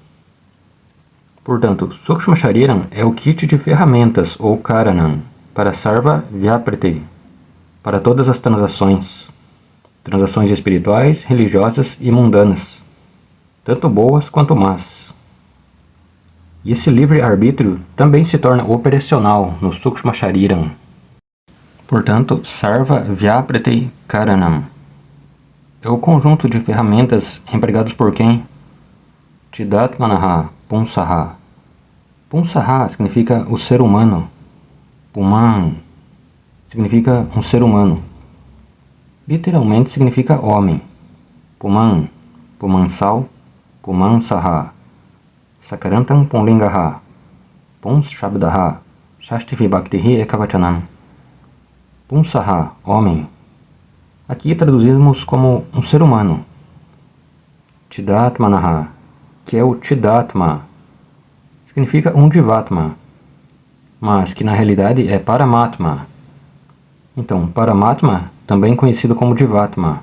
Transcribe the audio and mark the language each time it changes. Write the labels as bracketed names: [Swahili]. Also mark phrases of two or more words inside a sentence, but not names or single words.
[Portuguese] Portanto, [Sanskrit] Sukshma Shariram [Portuguese] é o kit de ferramentas, ou Karanam, para [Sanskrit] Sarva Vyapriti, [Portuguese] para todas as transações espirituais, religiosas e mundanas, tanto boas quanto más. E esse livre-arbítrio também se torna operacional no [Sanskrit] Sukshma Shariram. [Portuguese] Portanto, [Sanskrit] Sarva Vyapriti Karanam [Portuguese] é o conjunto de ferramentas empregados por quem? [Sanskrit] Chidatmanaha Pumsaha. [Portuguese] Pumsaha significa o ser humano. Puman significa um ser humano. Literalmente significa homem. [Sanskrit] Puman, Pumansal, Pumansaha. Sakarantam Pumlingaha. Pums Shabdaha. Shasti Vibhaktihi Ekavachanam. Pumsaha, [Portuguese] homem. Aqui traduzimos como um ser humano. Chidatmanaha, que é o Chidatma, significa um Jivatma, mas que na realidade é Paramatma. Então, Paramatma, também conhecido como Jivatma.